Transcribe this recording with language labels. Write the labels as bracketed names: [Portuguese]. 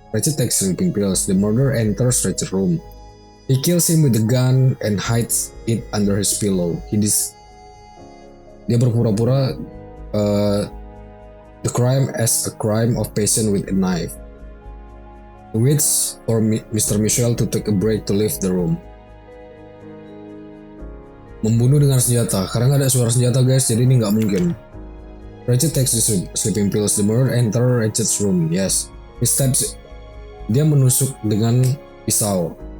[English] Ratchet takes sleeping pills. The murderer enters Ratchet's room. He kills him with a gun and hides it under his pillow. [Indonesian] Dia berpura-pura [English] the crime as a crime of passion with a knife. He waits for Mr. Michel to take a break to leave the room. [Indonesian] Membunuh dengan senjata, karena nggak ada suara senjata guys, jadi ini nggak mungkin. [English] Ratchet takes the sleeping pills. The murderer enters Ratchet's room. [Indonesian] Yes, dia menusuk dengan pisau.